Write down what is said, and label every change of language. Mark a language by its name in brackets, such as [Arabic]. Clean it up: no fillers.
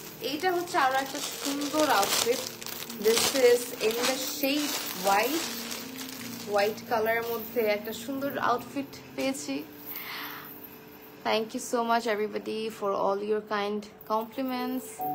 [Bangla] এইটা হচ্ছে আরো একটা সুন্দর outfit. [English] This is in the shade white. [Bangla] White কালারের মধ্যে একটা সুন্দর আউটফিট পেয়েছি। [English] Thank you so much, everybody, for all your kind compliments.